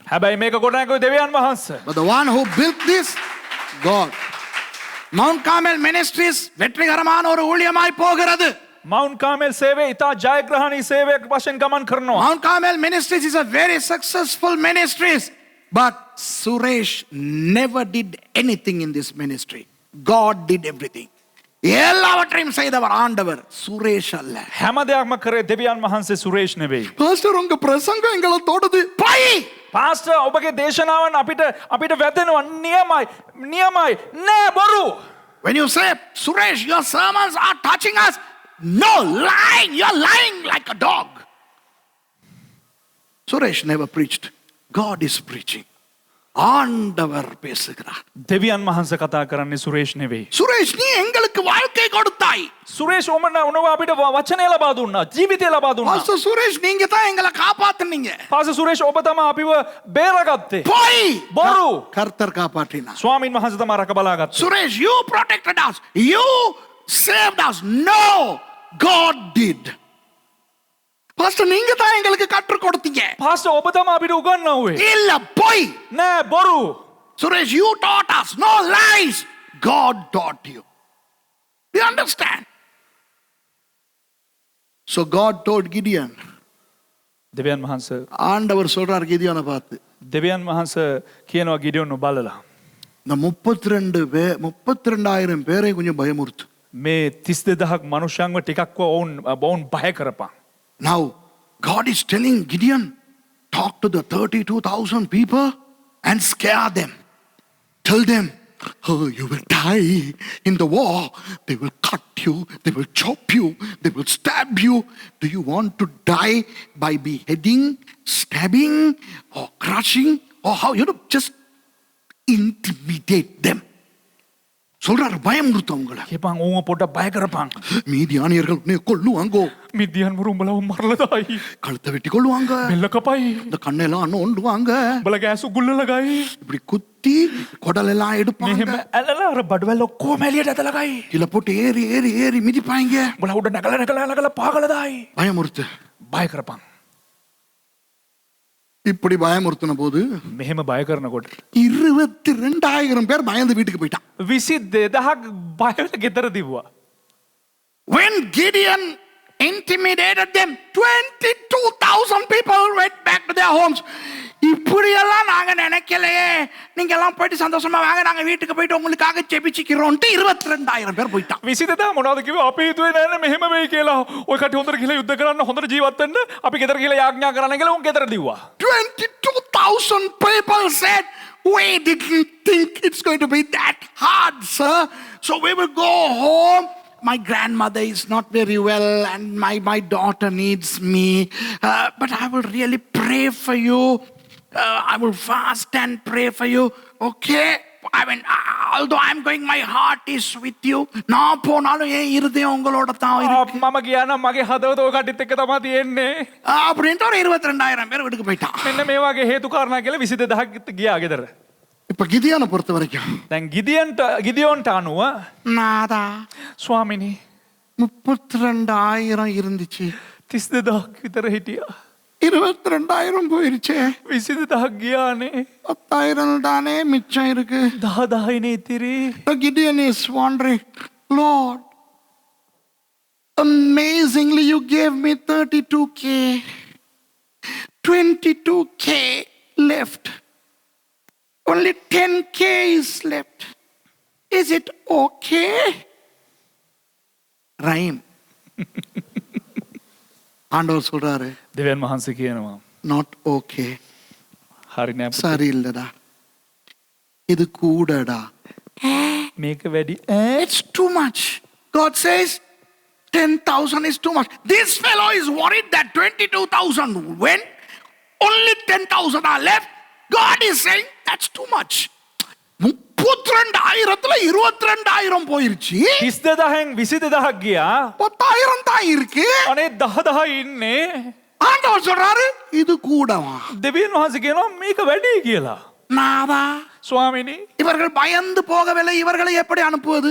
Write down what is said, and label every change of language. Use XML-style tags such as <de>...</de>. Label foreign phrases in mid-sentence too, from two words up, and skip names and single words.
<si>හැබැයි මේක ගොඩනගුවේ දෙවියන් වහන්සේ.</si> <en>But the one who built this, God.</en> <ta>Mount Carmel Ministries வெற்றிகரமான ஒரு ஊழியமாய் போகிறது.</ta> <si>මවුන්ට් කාමෙල් සේවය ඉතා ජයග්‍රහණී සේවයක් වශයෙන් ගමන් කරනවා.</si> <en>Mount Carmel Ministries is a very successful ministries. But Suresh never did anything in this ministry. God did everything.</en> <ta>எல்லாவற்றையும் செய்தவர் ஆண்டவர், சுரேஷ் அல்ல.</ta> <si>හැම දෙයක්ම කරේ දෙවියන් වහන්සේ, සුරේෂ් නෙවෙයි.</si> <ta>பாஸ்டர் உங்க பிரசங்கம் எங்களை தொடுது. போய்</ta> <si>පාස්ටර් ඔබගේ දේශනාවන් අපිට වැදෙනවා. නියමයි නෑ බොරු.</si> <en>When you say, Suresh, your sermons are touching us, no, lying. You're lying like a dog. Suresh never preached. God is preaching.</en> <ta>ஆண்டவர் பேசுகிறார்.</ta> <si>දෙවියන් වහන්සේ කතා කරන්නේ සුරේෂ් නෙවෙයි.</si> <ta>சுரேஷ், நீ எங்களுக்கு வாழ்க்கை கொடுத்தாய்.</ta> <si>සුරේෂ් ඔනවා අපිට වචනය ලබා දුන්නා, ජීවිතය ලබා දුන්නා.</si> <ta>பாஸ்டர் சுரேஷ், நீங்க தான் எங்களை காப்பாத்துனீங்க.</ta> <si>පාස සුරේෂ් ඔබ තමයි අපිව බේරගත්තේ.</si> <ta>போய்</ta> <si>බොරු.</si> <ta>கர்த்தர் காப்பாற்றினார்.</ta> <si>ස්වාමීන් වහන්සේ තමයි රැක බලාගත්තේ.</si> <en>Suresh, you protected us. You saved us. No, God did.</en> <ta>பாஸ்டர், நீங்க தான் எங்களுக்கு கற்றுக் கொடுத்தீங்க.</ta> <si>පාස ඔබ තමයි අපිට උගන්වුවේ.</si> <ta>இல்ல, போய்.</ta> <si>නෑ බොරු.</si> <en>Suresh, you taught us. No lies. God taught you. You understand? So God told Gideon.</en> <si>දෙවියන් වහන්සේ</si> <ta>ஆண்டவர் சொல்றார் கிதியோனை பார்த்து,</ta> <si>දෙවියන් වහන්සේ කියනවා ගිඩියොන් බලලා</si> <ta>இந்த 32,000 பேரை கொஞ்சம் பயமுறுத்து.</ta> <si>මේ 32000ක් මනුෂ්‍යයන්ව ටිකක්ව ඔවුන් බය කරපන්.</si> <en>Now, God is telling Gideon, talk to the 32,000 people and scare them. Tell them, oh, you will die in the war. They will cut you, they will chop you, they will stab you. Do you want to die by beheading, stabbing, or crushing? Or how? Just intimidate them.</en> <ta>சொல்றாரு, பயமுறுத்து அவங்கள.</ta> <si>කියපන් ඕව පොඩ්ඩක් බය කරපන්.</si> <ta>மீதியானியர்கள் உன்னை கொல்லுவாங்கோ.</ta> <si>මිදියන් උඹලව මරලදායි.</si> <ta>கழுத்தை வெட்டி கொள்ளுவாங்க.</ta> <si>බෙල්ල කපයි.</si> <ta>இந்த கண்ணெல்லாம் நோண்டுவாங்க.</ta> <si>උඹලගේ ඇස් උගුල්ල ලගයි.</si> <ta>இப்படி குத்தி குடலெல்லாம் எடுப்பாங்க.</ta> <si>මෙහෙම ඇලලා අර බඩවැල් ඔක්කොම එළියට ඇදලා ගයි.</si> <ta>கீழே போட்டு ஏறி ஏறி ஏறி மிதிப்பாங்க.</ta> <si>උඹලා උඩ නැගලා පාගලා දායි.</si> <ta>பயமுறுத்து.</ta> <si>බය කරපන්.</si> <ta>இப்படி பயமுறுத்தின போது</ta> <si>මෙහෙම බය කරනකොට</si> <ta>22,000 பேர் பயந்து வீட்டுக்கு போயிட்டான்.</ta> <si>22000ක් බයල ගෙදර දිව්වා.</si> <en>When Gideon intimidated them, 22,000 people went back to their homes.</en> <ta>இப்படி எல்லாம் நாங்க நினைக்கலையே, நீங்க எல்லாம் போயிட்டு சந்தோஷமா வாங்க, நாங்க வீட்டுக்கு போயிட்டு உங்களுக்காக ஜெபிச்சுக்கிறோம்ட்டு 22,000 பேர் போயிட்டான்.</ta> <si>22000 මොනවද කිව්වේ? අපි හිතුවේ නෑනේ මෙහෙම වෙයි කියලා. ඔය කටි හොඳට ගිහලා යුද්ධ කරන්න, හොඳට ජීවත් වෙන්න අපි ගෙදර ගිහලා යාඥා කරන්න කියලා උන් ගෙදර දිව්වා.</si> <en>22,000 people said, we didn't think it's going to be that hard, sir. So we will go home. My grandmother is not very well and my daughter needs me. But I will really pray for you. I will fast and pray for you. Okay? I mean, although I'm going, my heart is with you.</en> <ta>நான் போனாலும் என் இருதயம் உங்களோட தான் இருக்கு.</ta> <si>මම ගියා නම් මගේ හදවත ඔය කටිත් එක්ක තමයි තියෙන්නේ.</si> <ta>அப்படின்ட்டு ஒரு 22,000 பேர் வீட்டுக்கு போயிட்டான்.</ta> <si>මෙන්න මේ වගේ හේතු කාරණා කියලා 22000ක් ගියා ගෙදර.</si> <ta>இப்ப கிதியோனை பொறுத்த வரைக்கும்,</ta> <si>දැන් ගිදියොන්ට අනුව</si> <ta>நாதா</ta> <si>ස්වාමිනී</si> <ta>32,000 இருந்துச்சு,</ta> <si>32000ක් විතර හිටියා.</si> <ta>22,000 போயிருச்சே,</ta> <si>22000ක් ගියානේ.</si> <ta>10,000 தானே மிச்சம் இருக்கு.</ta> <si>10000නේ ඉතිරි.</si> <en>The Gideon is wondering, Lord, amazingly you gave me 32K, 22K left, only 10K is left. Is it okay? Rhyme.</en> <ta>ஆண்டவர் சொல்றாரு,</ta> <si>දෙවියන් වහන්සේ කියනවා</si> <en>not okay.</en> <si>හරි නෑ පුතේ.</si> <ta>சரியில்லடா, இது கூடடா.</ta> <si>මේක වැඩි.</si> <en>It's too much. God says 10,000 is too much. This fellow is worried that 22,000 went, only 10,000 are left. God is saying that's too much.</en> <ta>32,000ல 22,000 போயிருச்சு.</ta> <si>22000න් 22000ක් ගියා.</si> <ta>10,000 தான் இருக்கு.</ta> <si>අනේ 10000 ඉන්නේ.</si> <ta>ஆண்டவர் சொல்றாரு, இது கூடவா?</ta> <si>දෙවියන් වහන්සේ කියනවා මේක වැඩි කියලා.</si> <ta>நாதா,</ta> <si>ස්වාමිනී</si> <ta>இவர்கள் பயந்து போகவில்லை, இவர்களை எப்படி அனுப்புவது?</ta>